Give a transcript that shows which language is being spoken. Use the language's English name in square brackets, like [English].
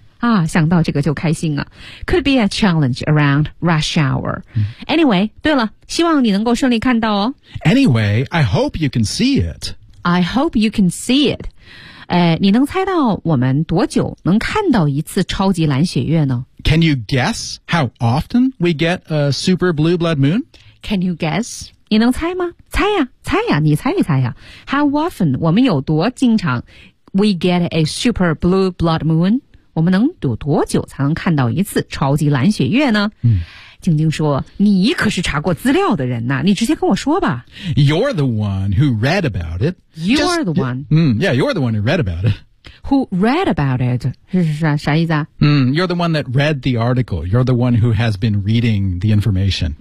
[Chinese] 啊，想到这个就开心啊。 [English] Could be a challenge around rush hour. [Chinese] Anyway, 对了，希望你能够顺利看到哦。 [English] Anyway, I hope you can see it. I hope you can see it. [Chinese] 你能猜到我们多久能看到一次超级蓝血月呢？ [English] Can you guess how often we get a super blue blood moon? Can you guess? [Chinese] 你能猜吗？猜呀，猜呀，你猜一猜呀。 [English] How often [Chinese] 我们有多经常 [English] we get a super blue blood moon? [Chinese] 我们能有多久才能看到一次超级蓝血月呢？嗯，晶晶说，你可是查过资料的人呐，你直接跟我说吧。 [English] You're the one who read about it. You're the one. Yeah, you're the one who read about it. Who read about it? [Chinese] 啥意思啊？ [English] You're the one that read the article. You're the one who has been reading the information.